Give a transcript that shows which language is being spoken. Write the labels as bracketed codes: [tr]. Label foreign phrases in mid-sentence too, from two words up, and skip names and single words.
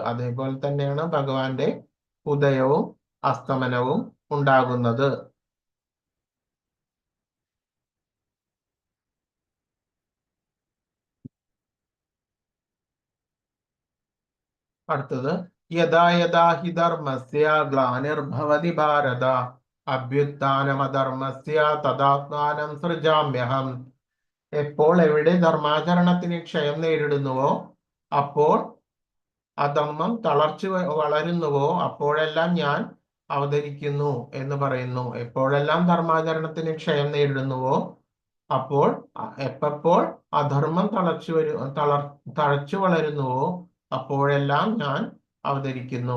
[ml] അതേപോലെ തന്നെയാണ് ഭഗവാന്റെ ഉദയവും അസ്തമനവും ഉണ്ടാകുന്നത്. [sa] അടുത്തത് യഥാ യഥാ ഹി ധർമ്മസ്യ ഗ്ലാനിർഭവതി ഭാരത അഭ്യുത്ഥാനമധർമ്മസ്യ തദാത്മാനം സൃജാമ്യഹം. [ml] എപ്പോൾ എവിടെ ധർമാചരണത്തിന് ക്ഷയം നേരിടുന്നുവോ, അപ്പോൾ അധർമ്മം തളർച്ച വളരുന്നുവോ, അപ്പോഴെല്ലാം ഞാൻ അവതരിക്കുന്നു എന്ന് പറയുന്നു. എപ്പോഴെല്ലാം ധർമാചരണത്തിന് ക്ഷയം നേരിടുന്നുവോ, അപ്പോൾ എപ്പോൾ അധർമ്മം തഴച്ചു വളരുന്നുവോ, അപ്പോഴെല്ലാം ഞാൻ അവതരിക്കുന്നു.